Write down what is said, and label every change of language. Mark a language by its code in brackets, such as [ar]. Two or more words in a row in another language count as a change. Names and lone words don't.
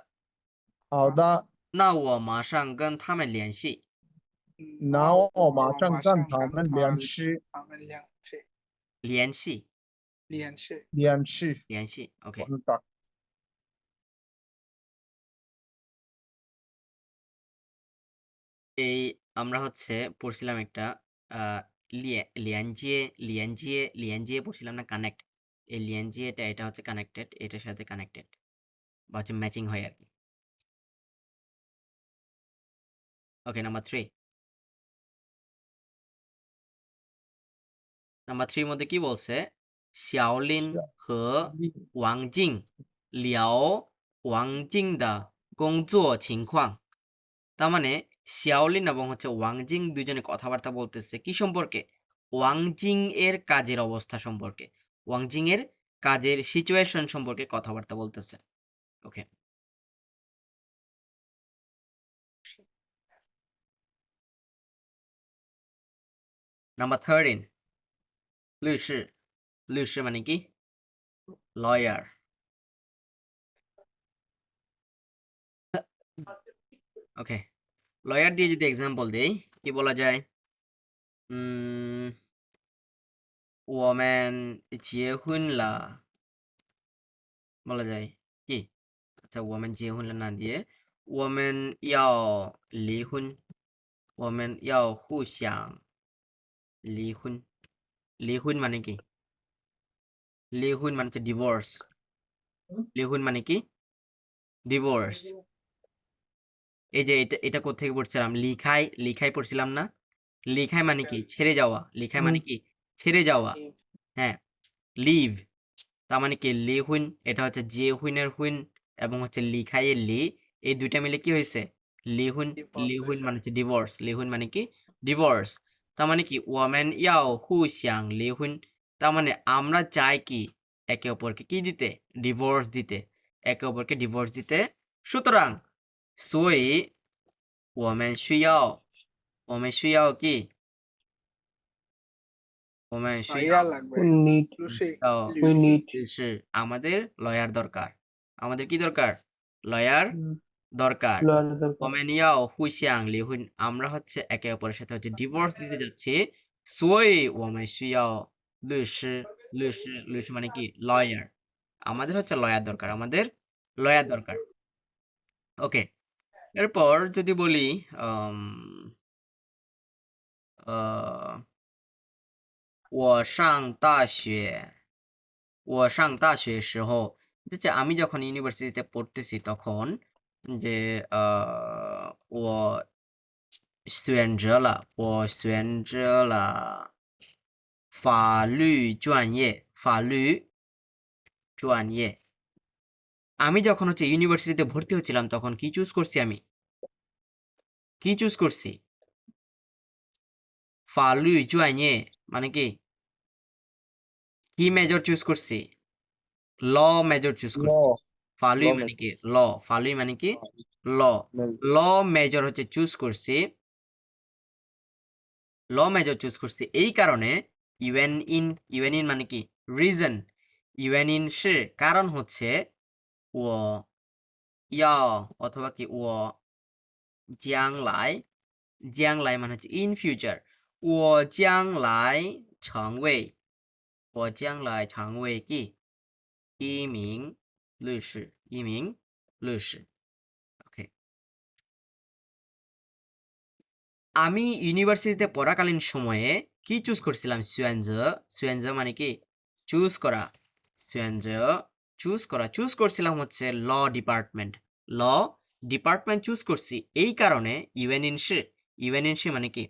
[zh] 好的。那我马上跟他们联系。那我马上跟他们联系。联系，联系。 [bn] 联系。OK。এই আমরা হচ্ছে পড়ছিলাম একটা লিয়েনজিয়ে পড়ছিলাম না, কানেক্ট। এই লিয়েনজিয়েটা এটা হচ্ছে কানেক্টেড, এটার সাথে কানেক্টেড বা হচ্ছে ম্যাচিং হয় আর কি। ওকে, নাম্বার 3। নাম্বার 3 এর মধ্যে কি বলছে? [zh] xiaolin 和王静聊王静的工作情况। [bn] তার মানে শিয়াওলিন এবং হচ্ছে ওয়াংজিং দুজনে কথাবার্তা বলতেছে কি সম্পর্কে? ওয়াংজিং এর কাজের অবস্থা সম্পর্কে, ওয়াংজিং এর কাজের সিচুয়েশন সম্পর্কে কথাবার্তা বলতেছে। ওকে, নাম্বার 13 [zh] 律师, 律师 [bn] মানে কি? লয়ার। ওকে, লয়ার দিয়ে যদি এক্সাম্পল দেই কি বলা যায়? [zh] 我们结婚了 [bn] বলা যায় কি? আচ্ছা, [zh] 我们结婚了 না দিয়ে 我们要离婚, 我们要互相离婚。 [bn] 离婚 মানে কি? লিহুন মানে হচ্ছে ডিভোর্স। লিহুন মানে কি? ডিভোর্স। এই যে এটা কোত্থেকে পড়ছিলাম? লিখাই পড়ছিলাম না? লিখাই মানে কি? ছেড়ে যাওয়া। লিখাই মানে কি? ছেড়ে যাওয়া। হ্যাঁ, লিভ তার মানে কি? লিহুন, এটা হচ্ছে যে হুইনের হুইন এবং হচ্ছে লিখাইয়ের লি, এই দুইটা মিলে কি হয়েছে? লিহুন। লিহুন মানে হচ্ছে ডিভোর্স। লিহুন মানে কি? ডিভোর্স। তার মানে কি? [zh] 我们要互相离婚, [bn] তার মানে আমরা চাই কি? একে অপরকে কি দিতে? ডিভোর্স দিতে। একে অপরকে ডিভোর্স দিতে। সুতরাং [zh] 所以我们需要 [bn] কি? [zh] 我们需要 [bn] ইয়া লাগবে [en] need [zh] লুসি [en] we need [bn] 就是 আমাদের লয়ার দরকার। আমাদের কি দরকার? লয়ার দরকার। [en] learn the [zh] 我们要互相离婚, [bn] আমরা হচ্ছে একে অপরের সাথে হচ্ছে ডিভোর্স দিতে যাচ্ছি। [zh] 所以我们需要律师。律师 [bn] মানে কি? [zh] লয়ার। [bn] আমাদের হচ্ছে লয়ার দরকার। আমাদের লয়ার দরকার। ওকে, এরপর যদি বলি [zh] 我上大学时候, [bn] যে আমি যখন ইউনিভার্সিটিতে পড়তেছি তখন যে [zh] 我选择了法律专业。 [bn] আমি যখন হচ্ছে ইউনিভার্সিটিতে ভর্তি হচ্ছিলাম তখন কি চুজ করছি? আমি কি চুজ করছি? 法律专业 মানে কি? কি মেজর চুজ করছি? [en] law major [bn] চুজ করছি। ফালুই মানে কি? ল। ফালুই মানে কি? ল। [en] law major [bn] হচ্ছে চুজ করছি। [en] law major [bn] চুজ করছি এই কারণে [zh] 原因 [bn] মানে কি? রিজন। [zh] 原因 [bn] সে কারণ হচ্ছে ও ইয়া অথবা কি [zh] 我将来 [bn] মানে হচ্ছে [en] in future. [zh] 我将来成为。我将来成为 কি? 一名律师。 [bn] ওকে, আমি ইউনিভার্সিটিতে পড়াকালীন সময়ে কি চুজ করছিলাম? সুয়েনজ মানে কি? চুজ করা। চুজ করছিলাম হচ্ছে [en] law department [bn] চুজ করছি এই কারণে [zh] 原因是 [bn] মানে কি?